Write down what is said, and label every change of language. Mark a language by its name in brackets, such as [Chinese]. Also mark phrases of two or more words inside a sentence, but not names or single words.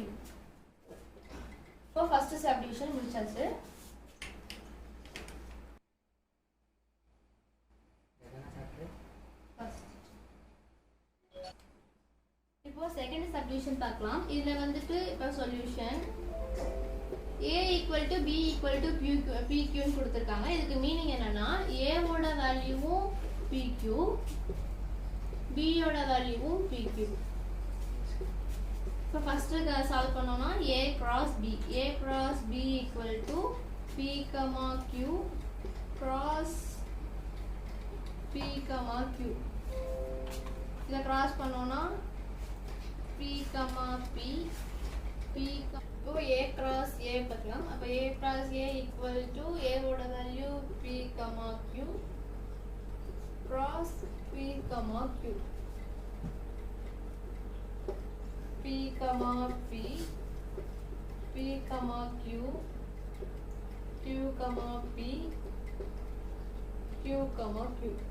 [Tamil] இப்போ [English] first subdivision [Tamil] முடிச்சாச்சு. இப்போ [English] second subdivision [Tamil] பார்க்கலாம். இதுல வந்துட்டு இப்போ [English] solution a equal to b equal to pq [Tamil] ன்னு கொடுத்திருக்காங்க. இதுக்கு மீனிங் என்னன்னா a ஓட வேல்யூவும் pq, b ஓட வேல்யூவும் pq. இப்போ [English] first solve [Tamil] பண்ணோம்னா [English] a cross b, a cross b equal to p, q cross p, q. [Tamil] இத கிராஸ் பண்ணோம்னா p, p, இப்போ [English] a cross a [Tamil] பார்க்கலாம். அப்ப [English] a cross a equal to a [Tamil] ஓட வேல்யூ [English] p, q cross p, q. [Tamil] p, p, p, q, q, p, q, q.